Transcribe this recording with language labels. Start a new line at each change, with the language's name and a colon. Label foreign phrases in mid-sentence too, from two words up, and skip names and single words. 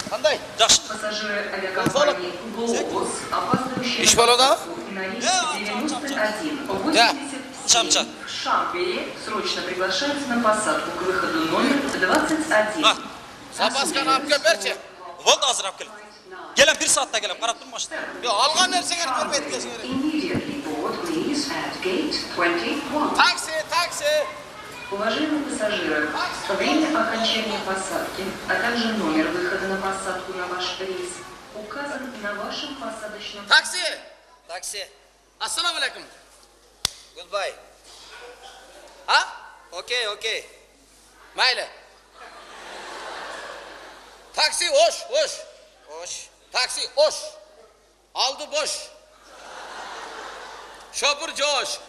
Uzbek: Qanday? Yaxshi.
Russian: Пассажиры авиакомпании «Глобус», опаздывающие
Uzbek: Ish bo'ladi?
Russian: на рейс 91 Да. 87 в Шампере, срочно приглашаются на посадку к выходу номер 21.
Uzbek: Zapaskani olib kelib berchi. Bo'ldi, hozir olib kel. Kelam 1 soatda kelam, qarab tur mashina. Yo, olgan narsaga ko'rmaydi kelishing kerak.
English: Immediately board please at gate 21.
Uzbek: Taksi.
Russian: Уважаемые пассажиры, время окончания посадки, а также номер выхода на посадку на ваш рейс указан на вашем посадочном...
Uzbek: Taksi. Assalomu alaykum. Goodbye. Ha? Okay. Mayli. Taksi osh. Taksi osh. Oldi bo'sh. Shofir jo'sh.